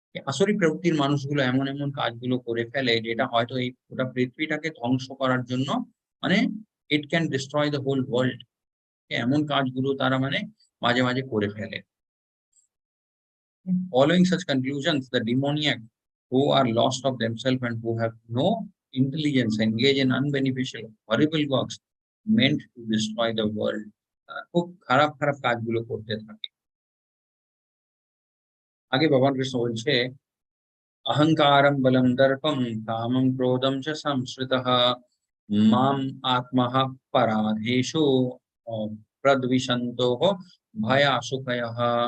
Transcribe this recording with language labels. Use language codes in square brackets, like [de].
[bn] আসরিক প্রকৃতির মানুষগুলো এমন এমন কাজগুলো করে ফেলে যেটা হয়তো এই গোটা পৃথিবীটাকে ধ্বংস করার জন্য, মানে [en] It can destroy the whole world. [bn] এমন কাজগুলো তারা মানে মাঝে মাঝে করে ফেলে। [en] Following such conclusions, the demoniac, who are lost of themselves and who have no intelligence, engage in unbeneficial, horrible works meant to destroy the world. [bn] খুব খারাপ খারাপ কাজগুলো করতে থাকে। আগে ভগবান কৃষ্ণ বলছে, [sa] অহংকারম বলম দর্পম কামম ক্রোধম চ সংশ্রিতঃ মাম আত্মহ পরাধেষু প্রদ্বিষন্তোঃ ভয়াসুকয়ঃ।